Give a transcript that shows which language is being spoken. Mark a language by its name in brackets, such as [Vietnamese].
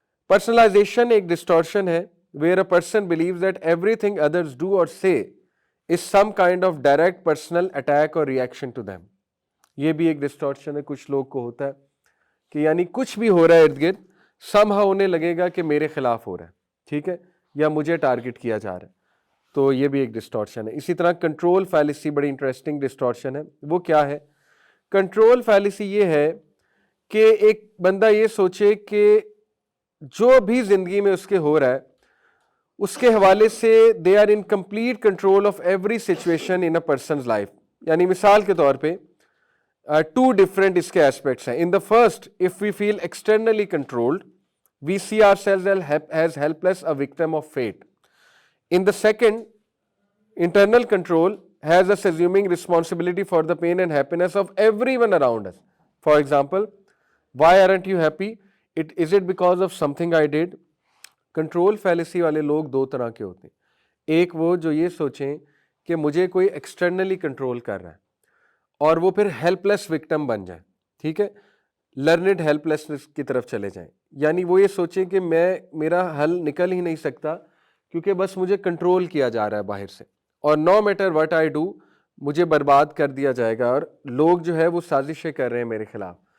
[Urdu] Personalisation ایک distortion ہے [English] where a person believes that everything others do or say is some kind of direct personal attack or reaction to them. [Urdu] یہ بھی ایک distortion ہے, کچھ لوگ کو ہوتا ہے کہ یعنی کچھ بھی ہو رہا ہے ارد گرد somehow انہیں لگے گا کہ میرے خلاف ہو رہا ہے, ٹھیک ہے, یا مجھے ٹارگٹ کیا جا رہا ہے. تو یہ بھی ایک ڈسٹورشن ہے. اسی طرح کنٹرول فیلیسی بڑی انٹرسٹنگ ڈسٹورشن ہے. وہ کیا ہے؟ کنٹرول فیلیسی یہ ہے کہ ایک بندہ یہ سوچے کہ جو بھی زندگی میں اس کے ہو رہا ہے اس کے حوالے سے [English] They are in complete control of every situation in a person's life. [Urdu] یعنی مثال کے طور پہ ٹو ڈفرنٹ اس کے ایسپیکٹس ہیں. [English] In the first, if we feel externally controlled we see ourselves as helpless a victim of fate. In the second, internal control has us assuming responsibility for the pain and happiness of everyone around us. For example, why aren't you happy? Is it because of something I did? [Urdu] Control فیلیسی والے لوگ دو طرح کے ہوتے ہیں. ایک وہ جو یہ سوچیں کہ مجھے کوئی ایکسٹرنلی کنٹرول کر رہا ہے اور وہ پھر ہیلپ لیس وکٹم بن جائیں. ٹھیک ہے, لرنڈ ہیلپ لیسنس کی طرف چلے جائیں. یعنی وہ یہ سوچیں کہ میرا حل نکل ہی نہیں سکتا کیونکہ بس مجھے کنٹرول کیا جا رہا ہے باہر سے, اور [English] no matter what I do [Urdu] مجھے برباد کر دیا جائے گا, اور لوگ جو ہے وہ سازشیں کر رہے ہیں میرے خلاف.